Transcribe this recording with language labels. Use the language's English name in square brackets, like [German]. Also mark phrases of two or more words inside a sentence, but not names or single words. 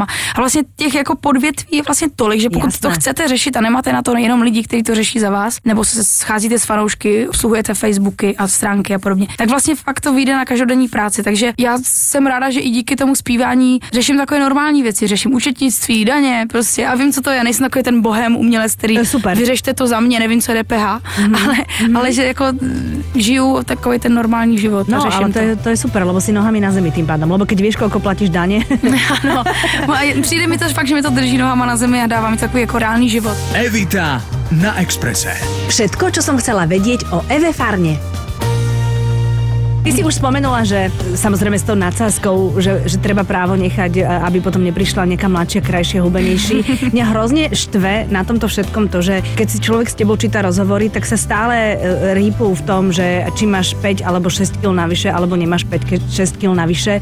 [Czech] A vlastně těch jako podvětví je vlastně tolik, že pokud to chcete řešit a nemáte na to jenom lidi, kteří to řeší za vás, nebo se scházíte s fanoušky, obsluhujete Facebooky a stránky a podobně, tak vlastně fakt to vyjde na každodenní práci. Takže já jsem ráda, že i díky tomu zpívání řeším takové normální věci, řeším účetnictví, daně, prostě a vím, co to je. Nejsem takový ten bohem umělec, který vyřešte to za mě, nevím, co je DPH, ale že jako žiju takový ten normální život. [Slovak] No, ale to je super, lebo si nohami na zemi tým pádom, lebo keď vieš, koľko platíš daně. [Czech] Ano, přijde mi to fakt, že mi to drží nohama na zemi a dává mi takový jako reálný život. [Slovak] Evita na Expresse. Všetko, čo som chcela vedieť o Eve Farne. Ty si už spomenula, že samozrejme s tou nadsázkou, že treba právo nechať, aby potom neprišla nejaká mladšia, krajšia, hubenejší. Mňa hrozne štve na tomto všetkom to, že keď si človek s tebou číta rozhovory, tak sa stále rýpú v tom, že či máš 5 alebo 6 kg navyše, alebo nemáš 5-6 kg navyše.